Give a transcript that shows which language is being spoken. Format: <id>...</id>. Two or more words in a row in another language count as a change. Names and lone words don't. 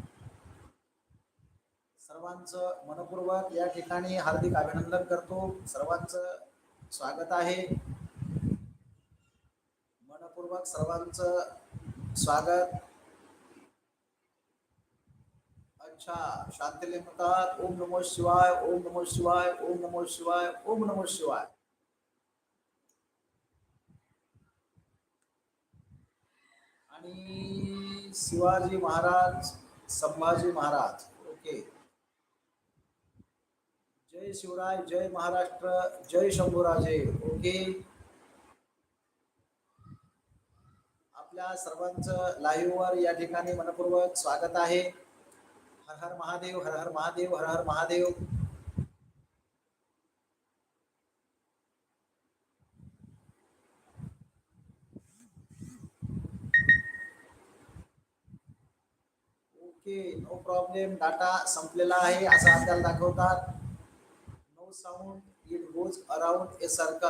<mr>सर्वांचं मनपूर्वक या ठिकाणी हार्दिक अभिनंदन करतो. सर्वांचं स्वागत आहे. मनपूर्वक सर्वांचं स्वागत. अच्छा, शांतले म्हणतात</mr> <sa>ओम नमो शिवाय, ओम नमो शिवाय, ओम नमो शिवाय, ओम नमो शिवाय.</sa> <mr>आणि शिवाजी महाराज, संभाजी महाराज. ओके. जय शिवराय, जय महाराष्ट्र, जय शंभूराजे. ओके. आपल्या सर्वांचं लाईव्ह वर या ठिकाणी मनपूर्वक स्वागत आहे. हर हर महादेव, हर हर महादेव, हर हर महादेव.</mr> <en>OK, no problem.</en> <mr>डाटा संपलेला आहे असं आपल्याला दाखवतात.</mr> <en>No sound, it goes around a circle.</en>